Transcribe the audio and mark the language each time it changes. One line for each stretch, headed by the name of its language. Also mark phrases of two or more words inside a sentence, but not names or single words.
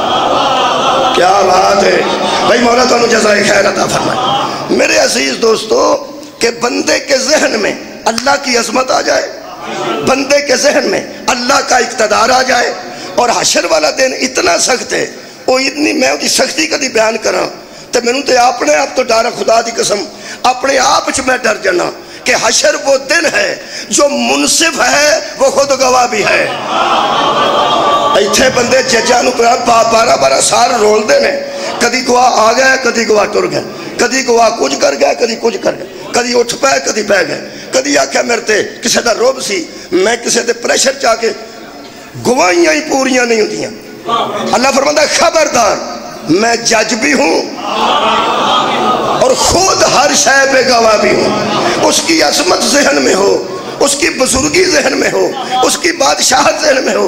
Urdu: کیا بات ہے بھائی، مولا تانوں جزائے خیر عطا فرمائے. میرے عزیز دوستو، کہ بندے کے ذہن میں اللہ کی عظمت آ جائے، بندے کے ذہن میں اللہ کا اقتدار آ جائے، اور حشر والا دن اتنا سخت ہے، وہ اتنی
Punjabi: میں اس سختی کدی بیان کراں تو مینوں تے اپنے آپ تو ڈر، خدا دی قسم اپنے آپ چ میں ڈر جانا
Urdu: کہ حشر وہ دن ہے جو منصف ہے وہ خود گواہ بھی ہے.
Punjabi: ایتھے بندے ججاں نوں 12 سال رول دے نے، کدی گواہ آ گئے، کدی گواہ ٹر گئے، کدی گواہ کچھ کر گئے، کدی کچھ کر گئے، کدی اٹھ پائے، کدی پہ گئے، کدی آکھیا میرے تے کسے دا روب سی، میں کسے تے پریشر چاہ کے گواہیاں ہی پوریاں نہیں ہوندیاں.
Urdu: اللہ فرماتا ہے خبردار، میں جج بھی ہوں اور خود ہر شے پہ گواہ بھی ہوں. اس کی عظمت ذہن میں ہو، اس کی بزرگی ذہن میں ہو، اس کی بادشاہت ذہن میں ہو،